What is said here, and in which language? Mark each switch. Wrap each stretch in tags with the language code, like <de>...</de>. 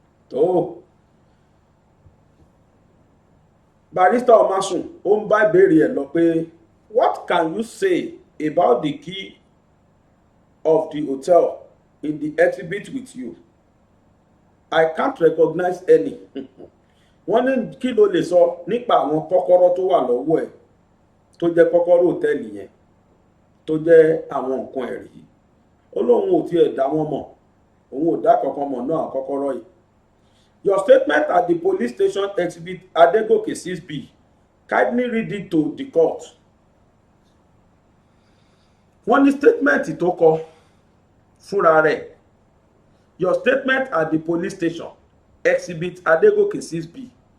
<yo>tó barrister Omasun ó ń bá ìbéèrè ẹ̀ lọ pé</yo> <en>what can you say about the key of the hotel in the exhibit with you? I can't recognize any.</en> <yo>Wọ́n ní kí ló lè sọ nípa àwọn kọ́kọ́rọ́ tó wà lọ́wọ́ ẹ̀ tó jẹ́ kọ́kọ́rọ́ hòtẹ́ẹ̀lì yẹn tó jẹ́ àwọn nǹkan ẹ̀rí. Ó lóun ò tiẹ̀ dá wọn mọ̀, òun ò dá kankan mọ̀ náà kọ́kọ́rọ́ yìí.</yo> <en>Your statement at the police station exhibit Adegoke 6B, kindly read it to the court.</en> <yo>Wọ́n ní statement tó kọ fúnra rẹ̀.</yo> <en>Your statement at the police station exhibit Adegoke 6B.</en>